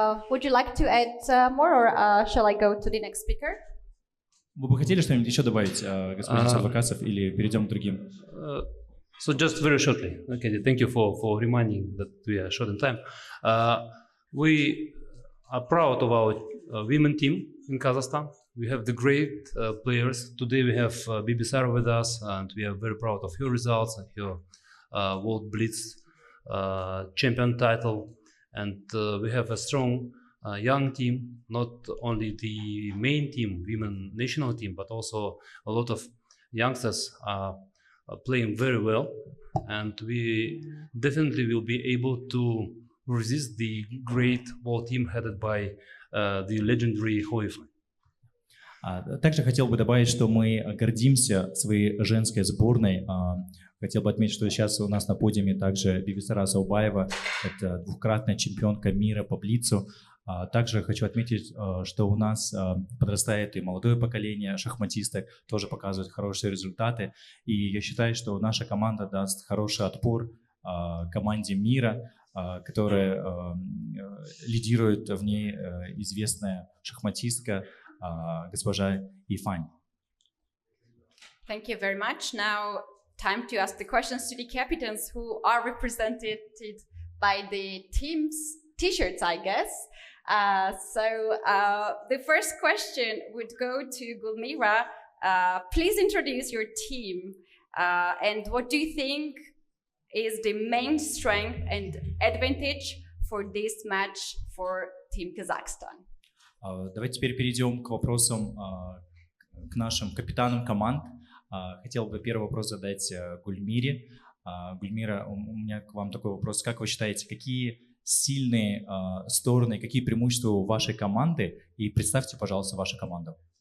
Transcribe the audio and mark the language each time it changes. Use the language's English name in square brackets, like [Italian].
[English] Would you like to add more, or shall I go to the next speaker? [Russian] Вы бы хотели что-нибудь еще добавить, господин Садвакасов, или перейдем к другим? [English] So just very shortly. Okay, thank you for reminding that we are short in time. We are proud of our women team in Kazakhstan. We have the great players. Today we have Bibisara with us, and we are very proud of her results and her World Blitz champion title. And we have a strong young team, not only the main team, women national team, but also a lot of youngsters are playing very well. And we definitely will be able to resist the great world team headed by the legendary Hoy Yufan. [Russian] Также хотел бы добавить, что мы гордимся своей женской сборной. Хотел бы отметить, что сейчас у нас на подиуме также Бибисара Заубаева, это двукратная чемпионка мира по блицу. Также хочу отметить, что у нас подрастает и молодое поколение шахматисток, тоже показывают хорошие результаты. И я считаю, что наша команда даст хороший отпор команде мира, которая лидирует в ней известная шахматистка госпожа Yufan. [English] Thank you very much. Now, time to ask the questions to the captains who are represented by the team's t-shirts, I guess. So the first question would go to Gulmira. Please introduce your team and what do you think is the main strength and advantage for this match for Team Kazakhstan? [Russian] Давайте теперь перейдем к вопросам к нашим капитанам команд. Хотел бы первый вопрос задать Гульмире. Гульмира, у меня к вам такой вопрос. Как вы считаете, какие сильные стороны, какие преимущества у вашей команды? И представьте, пожалуйста, вашу команду.